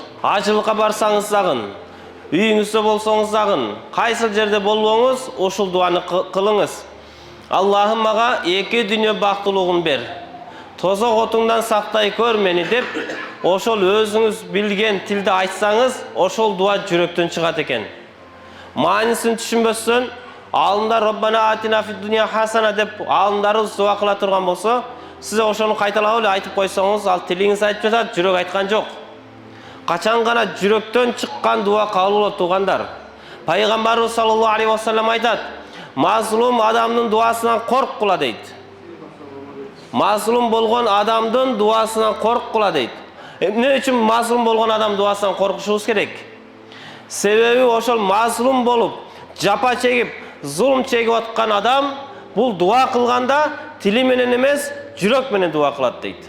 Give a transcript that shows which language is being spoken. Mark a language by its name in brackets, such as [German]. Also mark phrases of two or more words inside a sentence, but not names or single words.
[Kyrgyz] Ажылыкка барсаңыз дагы, үйүңүздө болсоңуз дагы, кайсыл жерде болбоңуз, ушул дуаны кылыңыз. Аллахым мага эки дүйнө бактылуулугун бер, тозок отуңдан сактай көр мени деп, ошол өзүңүз билген тилде айтсаңыз, ошол дуа жүрөктөн чыгат экен. Маанисин түшүнбөстөн, алымдар [Arabic] ربنا آتنا في الدنيا حسنة [Kyrgyz] деп алымдарыбыз дуа кыла турган болсо, сиз ошону кайталап эле айтып койсоңуз, ал тилиңиз айтып жатат, жүрөк айткан жок. Качан гана жүрөктөн чыккан дуа кабыл болот туугандар. Пайгамбарыбыз [Arabic] صلى الله عليه وسلم [Kyrgyz] айтат: "Мазлум адамдын дуасынан корккула" дейт. Мазлум болгон адамдын дуасынан корккула дейт. Эмне үчүн мазлум болгон адам дуасынан коркушубуз керек? Себеби ошол мазлум болуп, жапа чегип, зулум чегип аткан адам бул дуа кылганда тили менен эмес, жүрөк менен дуа кылат дейт.